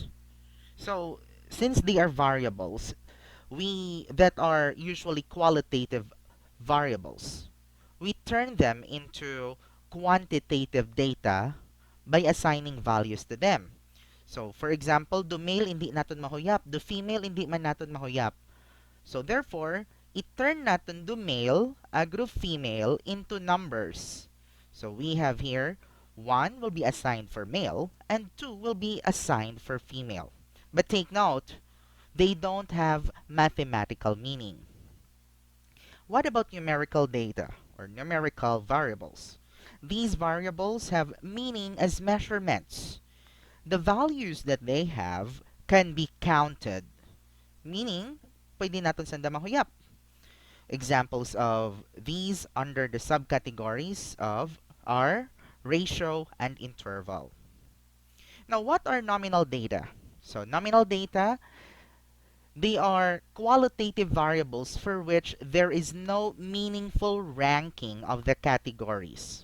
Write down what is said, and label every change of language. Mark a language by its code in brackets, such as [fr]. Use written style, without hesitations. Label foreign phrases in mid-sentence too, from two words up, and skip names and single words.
[en] So, since they are variables, we that are usually qualitative variables, we turn them into quantitative data by assigning values to them. So, for example, the male [krj] hindi naton mahuyap, [en] the female [krj] hindi man naton mahuyap. [en] So, therefore, [tl] i-turn natin [en] the male, group female, into numbers. So, we have here 1 will be assigned for male and 2 will be assigned for female. But take note, they don't have mathematical meaning. What about numerical data or numerical variables? These variables have meaning as measurements. The values that they have can be counted. Meaning, [krj] pwede natin sanda mahuyap. [en] Examples of these under the subcategories of are ratio and interval. Now, what are nominal data? So, nominal data, they are qualitative variables for which there is no meaningful ranking of the categories.